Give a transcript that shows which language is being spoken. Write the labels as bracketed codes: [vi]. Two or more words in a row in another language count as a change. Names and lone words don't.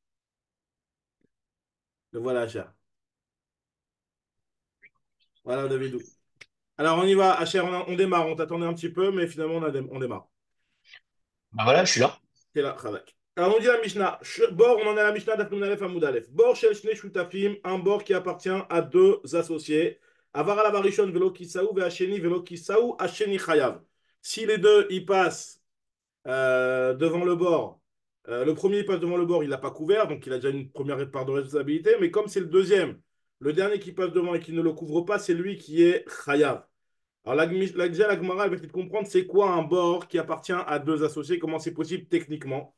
[fr] Le voilà, HR. Voilà, Davidou. Alors on y va, HR, on démarre, on t'attendait un petit peu, mais finalement on démarre. Bah voilà, je suis là. T'es là, Khadak. Alors on dit la Mishnah, Bor, on en est à la Mishnah d'Afnoun Aleph [he] עמוד אלף. בור של שני שותפים, [fr] un bord qui appartient à deux associés. [he] עבר עליו הראשון ולא כסהו והשני ולא כסהו השני חייב. [fr] Si les deux ils passent devant le bord, le premier il passe devant le bord, il l'a pas couvert, donc il a déjà une première part de responsabilité. Mais comme c'est le deuxième, le dernier qui passe devant et qui ne le couvre pas, c'est lui qui est chayav. Alors déjà la Gemara elle va essayer de comprendre c'est quoi un bord qui appartient à deux associés, comment c'est possible techniquement.